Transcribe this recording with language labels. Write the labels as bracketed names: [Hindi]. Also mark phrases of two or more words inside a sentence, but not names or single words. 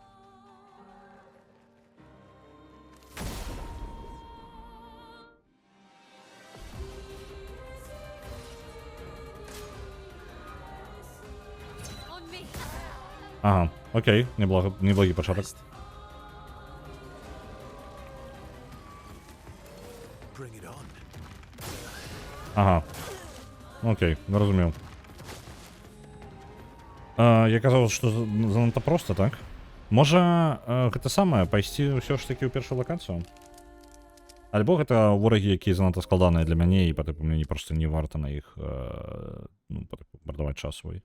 [English] On me. [Ukrainian] Ага, окей, неблагий початок. [English] Bring it on. [Belarusian] Ага. Окей, зразумеў. Я казаў, што занадта проста, так? Можа, гэта самае, пайсці ўсё ж такі ў першую лакацыю? Альбо гэта ворагі, якія занадта складаныя для мяне, і па-тыпу мне проста не варта на іх ну, мардаваць час свой.